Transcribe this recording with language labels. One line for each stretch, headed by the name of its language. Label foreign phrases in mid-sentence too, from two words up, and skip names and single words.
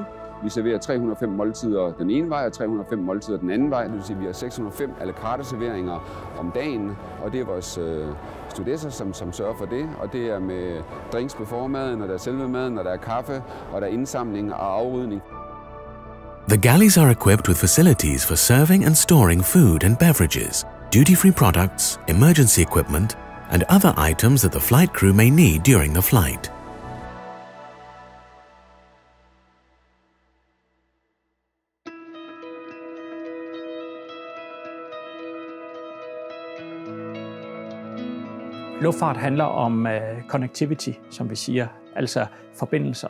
Danish: Vi serverer 305 måltider den ene vej og 305 måltider den anden vej. Det vil sige, at vi har 605 à la carte serveringer om dagen, og det er vores stewardesser, som sørger for det. Og det er med drinks på formaden, og der er selve maden, og der er kaffe, og der er indsamling og afrydning.
English: The galleys are equipped with facilities for serving and storing food and beverages, duty-free products, emergency equipment, and other items that the flight crew may need during the flight.
Danish: Luftfart handler om connectivity, som vi siger, altså forbindelser.